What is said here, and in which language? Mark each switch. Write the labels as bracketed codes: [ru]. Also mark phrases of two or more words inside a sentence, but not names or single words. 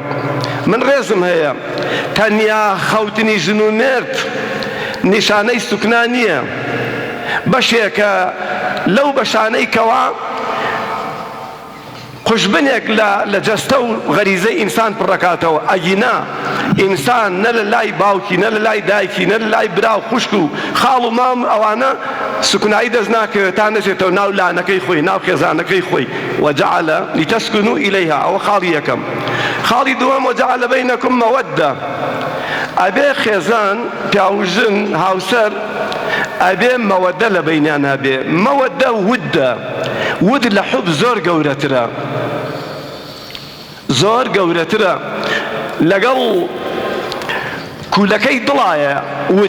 [ckb] من ڕێزم هەیە تەنیا خەوتنی ژن و مێرد نیشانەی سوکنا نییە، بەشێکە لەو بەشانەی کەوا خوشبنێک لە جەستە و غەریزەی ئینسان پڕەکاتەوە. ئەگینا ئینسان نە لە لای باوکی، نە لە لای دایکی، نە لە لای برا و خوشک و خاڵ و مام ئەوانە سوکنایی دەست ناکەوێت تا نەچێتەوە ناو لانەکەی خۆی، ناو خێزانەکەی خۆی. [ar] وجعل لتسكنوا إليها، [ckb] ئەوە خاڵی یەکەم. خاڵی دووەم [ar] وجعل بينكم مودة، [ckb] ئەبێ خێزان پیاوژن هاوسەر ئەبێ مەوەدە لە بەینیان هەبێ. مەوەدە ودە، ود لە حوب زۆر گەورەترە، زۆر گەورەترە، لەگەڵ کوولەکەی دڵایە ود.